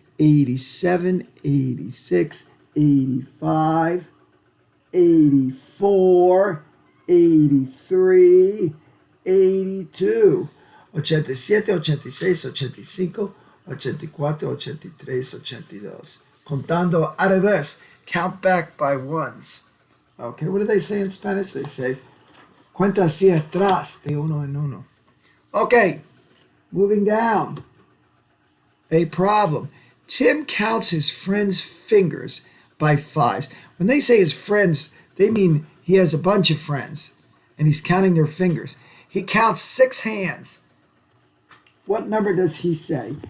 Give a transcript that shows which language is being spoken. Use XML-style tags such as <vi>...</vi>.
<en>87, 86, 85, 84, 83, 82. 87, 86, 85, 84, 83, 82.</en> <es>Contando al revés.</es> <en>Count back by 1s. Okay, what do they say in Spanish? They say,</en> <es>cuenta hacia atrás de uno en uno.</es> <en>Okay, moving down. A problem. Tim counts his friends' fingers by fives. When they say his friends, they mean he has a bunch of friends, and he's counting their fingers. He counts 6 hands. What number does he say?</en>